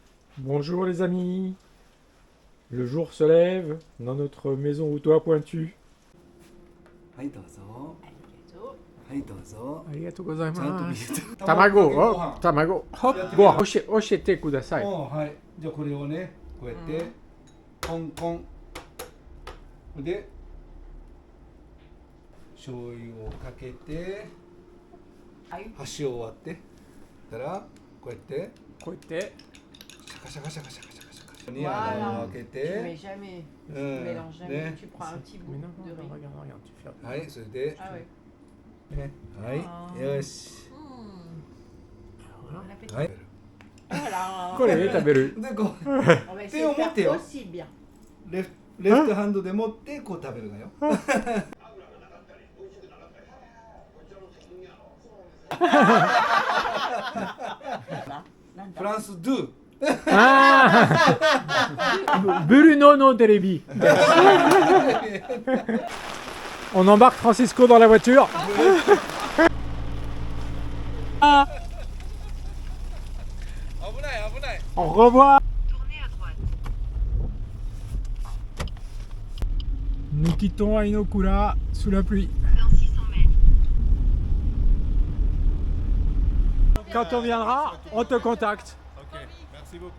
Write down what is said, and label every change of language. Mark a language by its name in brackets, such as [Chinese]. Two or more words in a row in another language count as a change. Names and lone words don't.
[French] Bonjour les amis, le jour se lève dans notre maison au toit pointu. [Japanese] はいどうぞ。ありがとう。はいどうぞ。ありがとうございます. ちゃんと見せて。卵、ごお飯。卵、ほっやってみごよう飯、教えてください。はい。じゃあこれをね、こうやってコンコンで醤油をかけてはい。端を割ってたらこうやってこうやってシャカシャカシャカシャカシャカシャカに [French] Voilà. [Japanese] 穴を開け [French] Tu mets [Japanese] て [French] jamais, tu Hmm. mélanges jamais, [Japanese] Ne. [French] tu prends un petit bout Mais non, de non, riz. regarde, regarde, tu fais. [Japanese] はいそれで、 [French] Ah ouais. [Japanese] ね、はいよし [French] Bon appétit. [Japanese] はい [French] Voilà. [Japanese] これで食べる。でこう [French] On va essayer de faire Théo. aussi bien. [Japanese] レフトハンドで持ってこう食べるのよなんだフランスドゥあ Bruno のテレビ. [French] On embarque Francisco dans la voiture. Ah, [Japanese] 危ない危ない [French] au revoir. Nous quittons Ainokura sous la pluie. Quand on viendra, on te contacte. Ok, merci beaucoup.